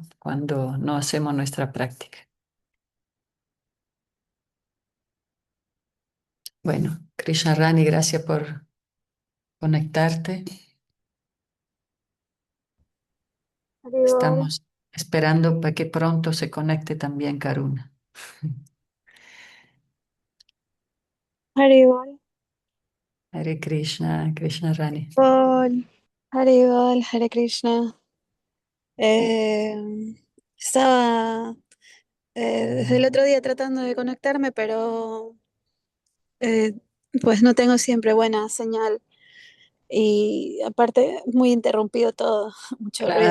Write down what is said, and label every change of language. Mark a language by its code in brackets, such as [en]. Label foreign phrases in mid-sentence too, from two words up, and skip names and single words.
[es] Cuando no hacemos nuestra práctica. Bueno, Krishna Rani, gracias por conectarte. Haribol, Estamos esperando para que pronto se conecte también Karuna. Haribol, Hare Krishna, Krishna Rani. Haribol, Haribol, Hare Krishna. Eh, Estaba desde el otro día tratando de conectarme, pero eh, pues no tengo siempre buena señal y aparte muy interrumpido todo, mucho ruido